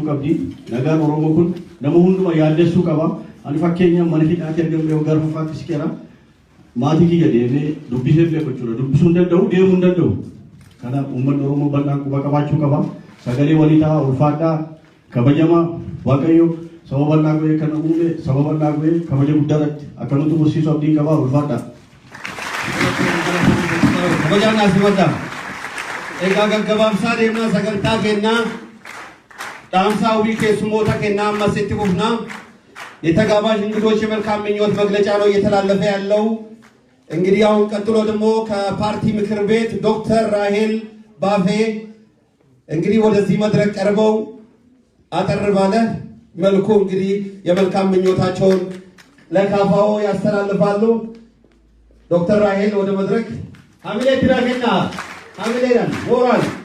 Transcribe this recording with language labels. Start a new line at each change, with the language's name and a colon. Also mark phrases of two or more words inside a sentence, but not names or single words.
Oromo: qabdi nagaan oromoo kun nama hunduma yaaddessuu qaba ani fakkeenya mana hidhaatti argamne yoo gara fufaatti siqeera maatii kiyya deemee dubbisee beeku jechuudha dubbisuu hin danda'u deemuu hin danda'u kanaaf uummanni oromoo bal'aan quba qabaachuu qaba sagalee walii ta'aa ulfaadhaa kabajamaa waaqayyo saba bal'aa go'ee kan uume saba bal'aa go'ee kabaja guddaarratti akka nuti barsiisu abdii qabaa ulfaadhaa. Kabajaan asii waddaa. Egaa gaggabaabsaa deemnaa sagantaa kennaa dhaamsaa ውቢ keessummoota kennaa ammas itti fufnaa
Amharic: የተጋባዥ እንግዶች የመልካም ምኞት መግለጫ ነው እየተላለፈ ያለው። እንግዲህ አሁን ቀጥሎ ደግሞ ከፓርቲ ምክር ቤት ዶክተር ራሄል ባፌ እንግዲህ ወደዚህ መድረክ ቀርበው አጠር ባለ መልኩ እንግዲህ የመልካም ምኞታቸውን ለካፋው ያስተላልፋሉ። ዶክተር ራሄል ወደ መድረክ አሚሌ ትራገና አሚሌን ሞራል